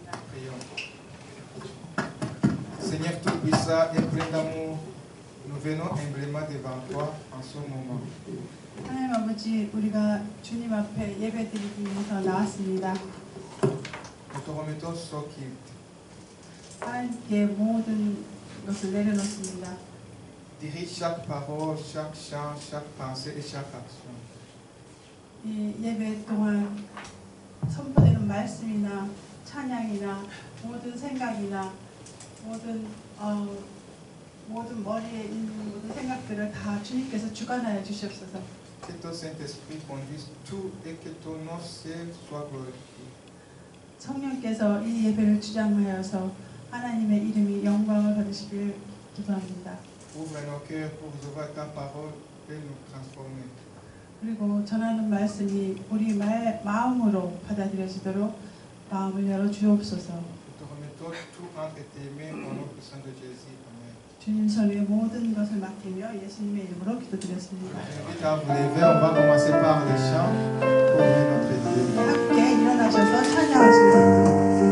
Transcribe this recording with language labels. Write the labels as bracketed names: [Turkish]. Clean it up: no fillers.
[French] Prions. Seigneur Tout-Puissant et plein d'amour, nous venons humblement devant toi en ce moment. [Korean] 하나님 아버지, 우리가 주님 앞에 예배드리기 위해서 나왔습니다. [French] Nous te remettons ce culte. [Korean] 하나님께 모든 것을 내려놓습니다. [French] Dirige chaque parole, chaque chant, chaque pensée et chaque action. [Korean] 이 예배 동안 선포되는 말씀이나 찬양이나 모든 생각이나 모든 머리에 있는 모든 생각들을 다 주님께서 주관하여 주시옵소서. [French] Que ton Saint-Esprit conduise tout et que ton nom seul soit glorifié. [Korean] 성령께서 이 예배를 주장하여서 하나님의 이름이 영광을 받으시길 기도합니다. [French] Ouvre nos cœurs pour recevoir ta parole et nous transformer. [Korean] 그리고 전하는 말씀이 우리 마음으로 받아들여지도록 마음을 열어 주옵소서. [French] Nous te remettons tout entre tes mains au nom puissant de Jésus. Amen. [Korean] 주님 손에 모든 것을 맡기며 예수님의 이름으로 기도드렸습니다. [French] J'invite à vous lever, on va commencer par les chants pour louer notre Dieu. [Korean] 함께 일어나셔서 찬양하시겠습니다.